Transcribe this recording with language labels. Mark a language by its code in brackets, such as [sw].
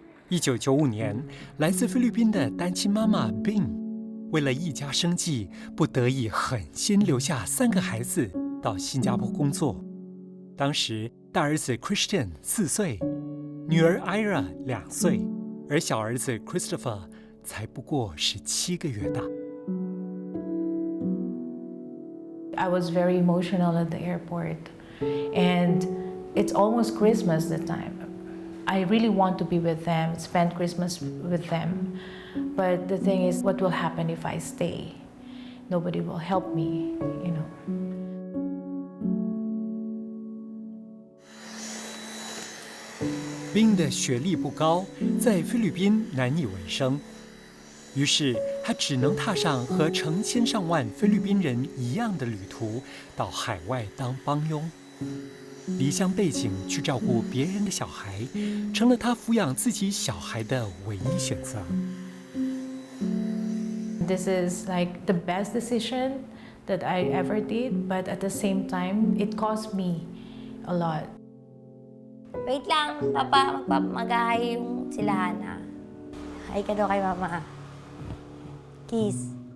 [zh] 1995年，来自菲律宾的单亲妈妈 Bing， 为了一家生计，不得已狠心留下3个孩子到新加坡工作。当时大儿子 Christian 4岁，女儿 Ira 2岁，而小儿子 Christopher 才不过17个月大。 [en] I was very emotional at the airport, and it's almost Christmas that time. I really want to be with them, spend Christmas with them, but the thing is, what will happen if I stay? Nobody will help me, you know. [zh] Bing 的学历不高，在菲律宾难以为生。于是，他只能踏上和成千上万菲律宾人一样的旅途，到海外当帮佣。离乡背井去照顾别人的小孩，成了他抚养自己小孩的唯一选择。 [en] This is like the best decision that I ever did, but at the same time, it cost me a lot. [tl] Wait lang, Papa, mag-hi yung sila Hana. Hi ka daw kay Mama. Kiss.